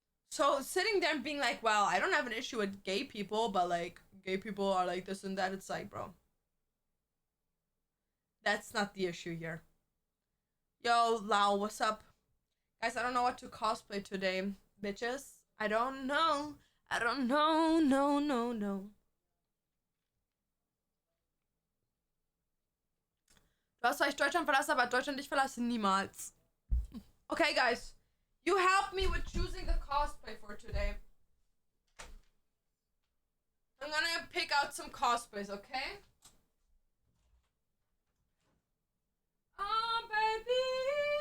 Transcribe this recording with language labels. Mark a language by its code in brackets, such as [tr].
[en] So sitting there and being like, well, I don't have an issue with gay people, but like gay people are like this and that, it's like, bro, that's not the issue here. Yo, Lau, what's up? Guys, I don't know what to cosplay today, bitches. I don't know. No. [de] Du hast vielleicht Deutschland verlassen, aber Deutschland dich verlassen niemals. [en] Okay, guys. You helped me with choosing the cosplay for today. I'm gonna pick out some cosplays, okay? Oh, baby.